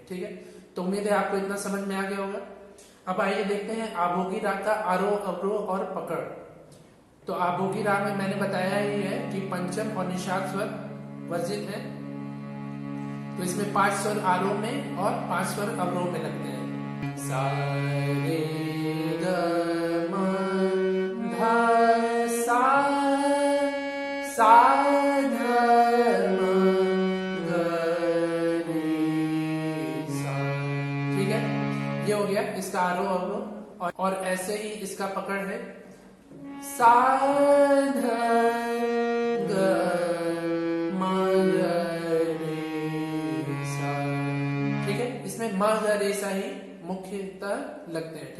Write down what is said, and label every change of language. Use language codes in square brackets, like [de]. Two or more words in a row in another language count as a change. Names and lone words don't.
[hi] ठीक है, तो उम्मीद है आपको इतना समझ में आ गया होगा। अब आइए देखते हैं आभोगी राग का आरोह अवरोह और पकड़। तो आभोगी राग में मैंने बताया ही है कि पंचम और निषाद स्वर वर्जित है, तो इसमें 5 स्वर आरोह में और 5 स्वर अवरोह में लगते हैं। सा रे ग म ध सा, सा ध म ग रे सा। ठीक है, ये हो गया इसका आरोह अवरोह। और ऐसे ही इसका पकड़ है सा ध ग म ग रे सा। ठीक है, इसमें म ग रे सा ही मुख्यतः लगते हैं।